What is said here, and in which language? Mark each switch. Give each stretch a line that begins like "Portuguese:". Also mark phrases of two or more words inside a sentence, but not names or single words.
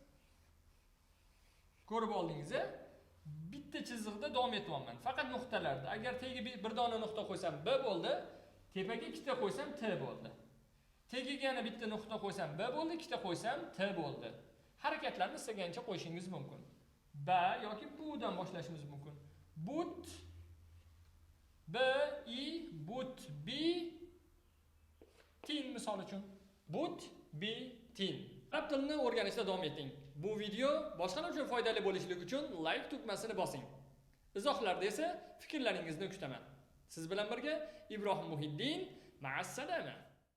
Uzbek: Ko'rib oldingizda bitta chiziqda davom etyapman. Faqat nuqtalarda. Agar tagiga bir dona nuqta qo'ysam b bo'ldi, tepaga ikkita qo'ysam t bo'ldi. Tagiga yana bitta nuqta qo'ysam b bo'ldi, ikkita qo'ysam t bo'ldi. harakatlarni istagancha qo'yishingiz mumkin. Ba yoki budan boshlashimiz mumkin. But, but, tin misol uchun. But, tin. Arab tilini o'rganishda davom eting. Bu video boshqalar uchun foydali bo'lishligi uchun like tugmasini bosing. Izohlarda esa fikrlaringizni kutaman. Siz bilan birga Ibrohim Muhiddin,
Arabic: مع السلامة.